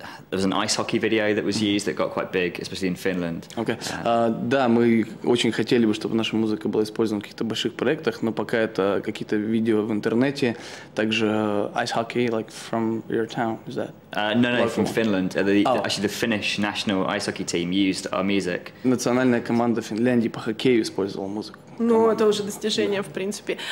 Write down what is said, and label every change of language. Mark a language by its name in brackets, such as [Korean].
[English] There was an ice hockey video that was used that got quite big, especially in Finland. [Russian] Да, мы очень хотели бы, чтобы наша музыка была использована в каких-то больших проектах, но пока это какие-то видео в интернете, также [English] ice hockey, like from your town, is that? No, from Finland. Actually, the Finnish national ice hockey team used our music. [Russian] Национальная команда Финляндии по хоккею использовала музыку. Ну, это уже достижение, в принципе.